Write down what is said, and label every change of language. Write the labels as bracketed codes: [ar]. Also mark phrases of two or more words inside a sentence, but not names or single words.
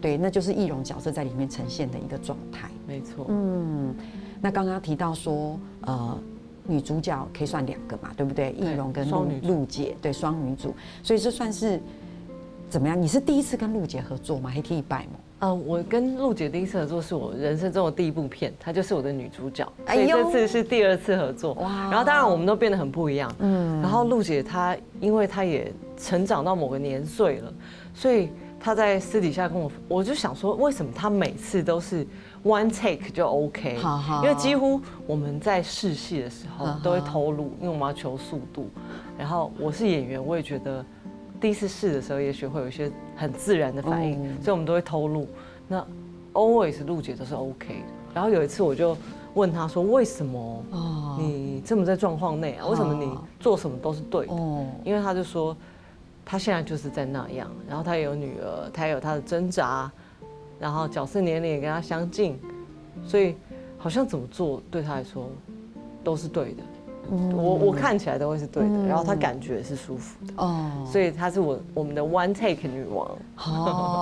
[zh] 對，那就是易容角色在裡面呈現的一個狀態。沒錯。那剛剛提到說，女主角可以算2個嘛，對不對？易容跟陸姐，對，雙女主，所以這算是怎麼樣？你是第一次跟陸姐合作嗎？還可以擺嗎？我跟陸姐第一次合作是我人生中的第一部片，她就是我的女主角，所以這次是第2次合作。然後當然我們都變得很不一樣。然後陸姐她因為她也成長到某個年歲了，所以她在私底下跟我就想說，為什麼她每次都是 [en] one take [zh] 就 OK？因為幾乎我們在試戲的時候都會偷錄，因為我們要求速度。然後我是演員，我也覺得第一次試的時候，也許會有一些很自然的反應，所以我們都會偷錄。那 always 陸姐都是 OK 的。然後有一次我就問她說：“為什麼你這麼在狀況內啊？為什麼你做什麼都是對的？”因為她就說，她現在就是在那樣，然後她也有女兒，她也有她的掙扎，然後角色年齡也跟她相近，所以好像怎麼做對她來說都是对的。我看起來都會是對的，然後她感覺也是舒服的，所以她是我們的 [en] one take [zh] 女王。